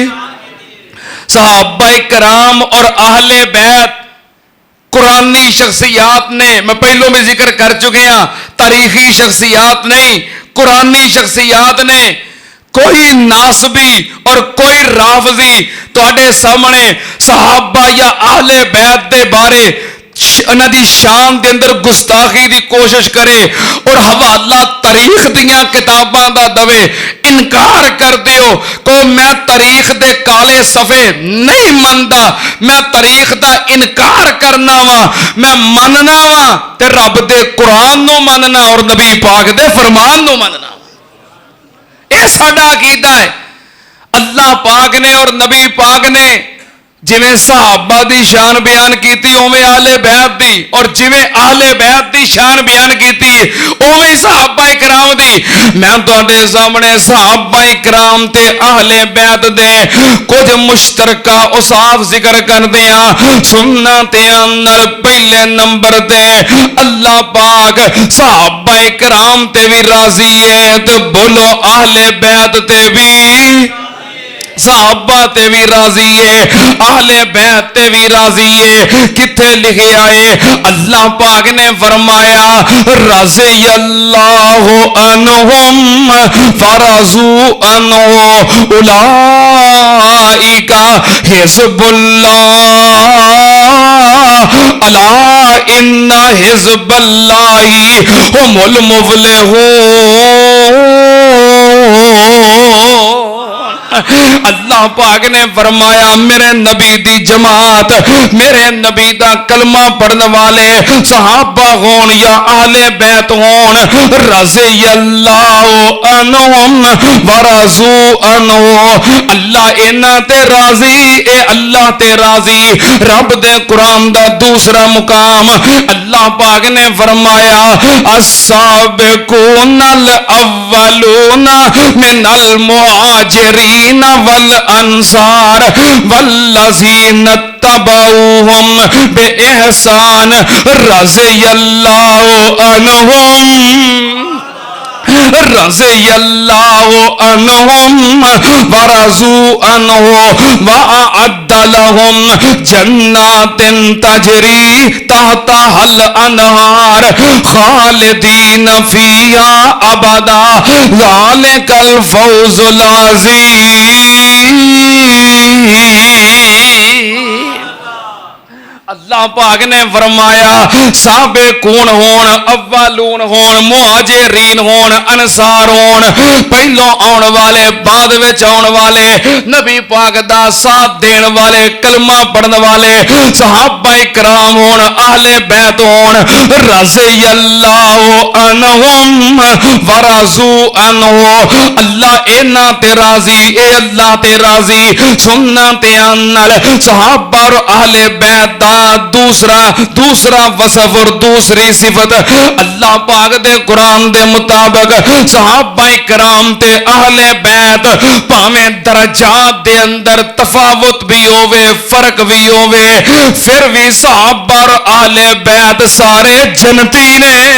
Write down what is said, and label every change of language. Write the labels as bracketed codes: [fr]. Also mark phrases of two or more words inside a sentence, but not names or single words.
[pa] صحابہ کرام اور اہل بیت قرآنی شخصیات نے، میں پہلوں میں ذکر کر چکے ہیں، تاریخی شخصیات نہیں، قرآنی شخصیات نے. کوئی ناسبی اور کوئی رافضی تواڈے سامنے صحابہ یا اہل بیت دے بارے انہاں دی شان دے اندر گستاخی دی کوشش کرے اور حوالہ تاریخ دیاں کتاباں دا دوے، انکار کر دیو کو میں تاریخ دے کالے صفحے نہیں مندا، میں تاریخ دا انکار کرنا وا، میں مننا وا تے رب دے قرآن نو مننا اور نبی پاک دے فرمان نو مننا. اے ساڈا عقیدہ ہے. اللہ پاک نے اور نبی پاک نے ਜਿਵੇਂ ਸਹਾਬਾ ਦੀ ਸ਼ਾਨ ਬਿਆਨ ਕੀਤੀ ਉਵੇਂ ਆਲੇ ਬੈਤ ਦੀ, ਔਰ ਜਿਵੇਂ ਆਲੇ ਬੈਤ ਦੀ ਸ਼ਾਨ ਬਿਆਨ ਕੀਤੀ ਉਵੇਂ ਸਹਾਬਾ ਇਕਰਾਮ ਦੀ। ਮੈਂ ਤੁਹਾਡੇ ਸਾਹਮਣੇ ਸਹਾਬਾ ਇਕਰਾਮ ਤੇ ਆਲੇ ਬੈਤ ਦੇ ਕੁਝ ਮੁਸ਼ਤਰਕਾ ਉਸਾਫ ਜ਼ਿਕਰ ਕਰਦੇ ਆ। ਸੁਨਨਾ ਤੇ ਅੰਦਰ ਪਹਿਲੇ ਨੰਬਰ ਤੇ ਅੱਲਾਹ ਪਾਕ ਸਹਾਬਾ ਇਕਰਾਮ ਤੇ ਵੀ ਰਾਜ਼ੀ ਹੈ, ਤੇ ਬੋਲੋ ਆਲੇ ਬੈਤ ਤੇ ਵੀ, صحابہ تے بھی راضی ہے، اہل بیت تے بھی راضی ہے۔ کتھے لکھیا ہے؟ اللہ پاک نے فرمایا [ar] رضی اللہ عنہم فرضوا عنہ اولئک حزب اللہ الا ان حزب اللہ هم المفلحون۔ اللہ پاک نے فرمایا میرے نبی دی جماعت، میرے نبی دا کلمہ پڑھنے والے صحابہ ہون یا اہل بیت ہون، رضی اللہ عنہم ورضوا عنہ، اللہ انہاں تے راضی، اے اللہ تے راضی۔ [pa] رب دے قرآن دا دوسرا مقام اللہ پاک نے فرمایا [ar] السابقون الاولون من المہاجرین والانصار والذین اتبعوہم بإحسان رضی اللہ عنہم رضی اللہ عنہم ورضوا عنہ وأعد لهم جنات تجری تحتها الانہار خالدین فیہا ابدا ذالک الفوز العظیم۔ [pa] اللہ پاک نے فرمایا سابقون ہون، اولون ہون، مہاجرین ہون، انصار ہون، پہلو آن والے بعد وچ آن والے، نبی پاک دا ساتھ دین والے، کلمہ پڑھن والے صحابہ اکرام ہون، اہل بیت ہون، [ar] رضی اللہ عنہم ورضوا عنہ، [pa] اللہ اینا تے راضی، اے اللہ تے راضی۔ سننا تے انل صحابہ اور اہل بیت دا دوسرا وصف اور دوسری صفت اللہ پاک دے قرآن دے مطابق صحابہ کرام تے اہل بیت پاویں درجات دے اندر تفاوت بھی ہووے، فرق بھی ہووے، پھر بھی صحابہ اور اہل بیت سارے جنتی نے۔